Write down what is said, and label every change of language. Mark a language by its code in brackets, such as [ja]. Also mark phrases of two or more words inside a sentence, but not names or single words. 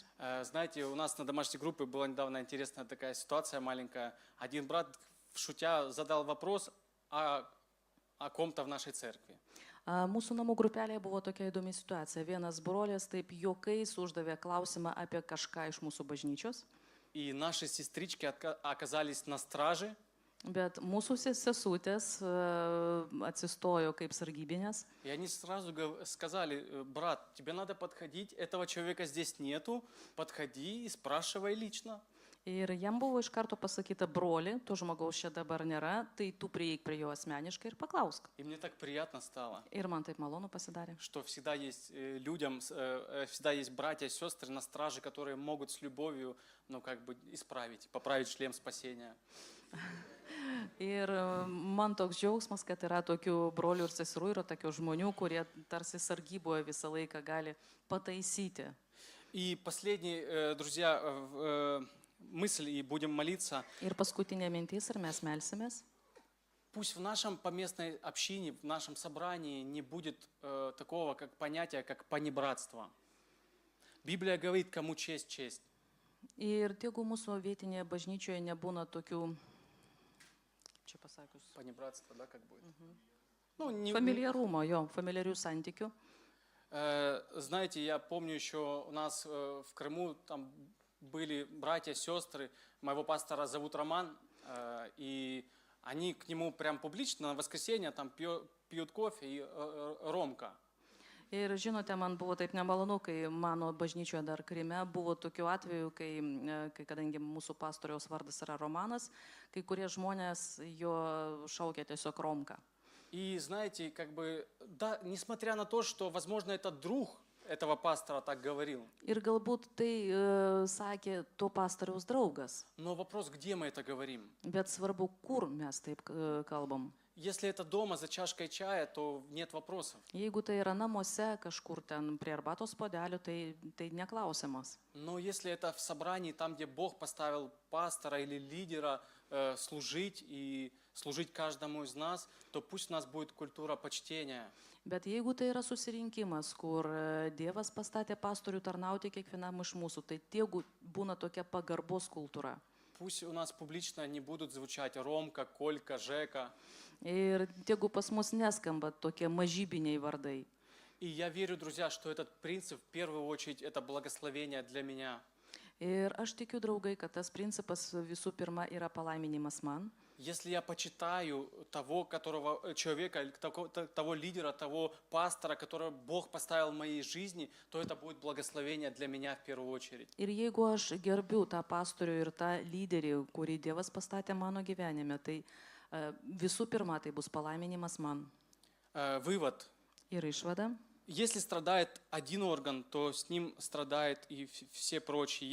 [ru] Знаете, у нас на домашней группе была недавно интересная такая ситуация маленькая. Один брат, шутя, задал вопрос о ком-то в нашей церкви. [lt] Mūsų namų grupelėje buvo tokia įdomi situacija. Vienas brolis taip juokais uždavė klausimą apie kažką iš mūsų bažnyčios. [ru] И наши сестрички оказались на страже. [lt] Bet mūsų sesutės atsistojo kaip sargybinės. [ru] И они сразу сказали: брат, тебе надо подходить, этого человека здесь нету, подходи и спрашивай лично. [lt] Ir jam buvo iš karto pasakyta: broli, to žmogaus čia dabar nėra, tai tu prieik prie jo asmeniškai ir paklausk. [ru] И мне так приятно стало, [lt] Ir man taip malonu pasidarė. [ru] что всегда есть людям, всегда есть братья и сестры на страже, которые могут с любовью, ну, как бы исправить, поправить шлем спасения. [lt] Ir man toks džiaugsmas, kad yra tokių brolių ir seserų, yra tokių žmonių, kurie tarsi sargyboje visą laiką gali pataisyti. [ru] И последний, друзья, мысль, и будем молиться. [lt] Ir paskutinė mintis, ir mes melsimės. [ru] Пусть в нашем поместной общине, в нашем собрании не будет такого как понятия, как понебратство. Библия говорит, кому честь, честь. [lt] Ir tegu mūsų vietinėje bažnyčioje nebūna tokių, čia pasakius, [ru] Понебратство, да, как будет? Ну, [lt] familiarumo, jo, familiarių santykių. [ru] Знаете, я помню еще у нас в Крыму там были братья, сестры, моего пастора зовут Роман, и они к нему прям публично на воскресенье там пьют кофе и ромка. [lt] Ir žinote, man buvo taip nemalonu, kai mano bažnyčioje dar Kryme buvo tokių atvejų, kai kadangi mūsų pastoriaus vardas yra Romanas, kai kurie žmonės jo šaukė tiesiog romką. [ru] И знаете, как бы, да, несмотря на то, что, возможно, этот друг этого пастора так говорил. [lt] Ir galbūt tai sakė to pastoriaus draugas. [ru] Но вопрос, где мы это говорим? [lt] Bet svarbu, kur mes taip kalbam. [ru] Если это дома за чашкой чая, то нет вопросов. [lt] Jeigu tai yra namuose, kažkur ten prie arbatos puodelio, tai neklausimas. [ru] Но если это в собрании, там, где Бог поставил пастора или лидера служить и служить каждому из нас, то пусть у нас будет культура почтения. [lt] Bet jeigu tai yra susirinkimas, kur Dievas pastatė pastorių tarnauti kiekvienam iš mūsų, tai tegu būna tokia pagarbos kultūra. [ru] Пусть у нас публично не будут звучать Ромка, Колька, Жека. [lt] Ir tegu pas mus neskamba tokie mažybiniai vardai. [ru] И я верю, друзья, что этот принцип, в первую очередь, это благословение для меня. [lt] Ir aš tikiu, draugai, kad tas principas visų pirma yra palaiminimas man. [ru] Если я почитаю того, человека, того лидера, того пастора, которого Бог поставил в моей жизни, то это будет благословение для меня в первую очередь. [lt] Ir jeigu aš gerbiu tą pastorių ir tą lyderį, kurį Dievas pastatė mano gyvenime, tai visų pirma, tai bus palaiminimas man. [ru] Вывод. [lt] Ir išvada. [ru] Если страдает один орган, то с ним страдает и все прочие.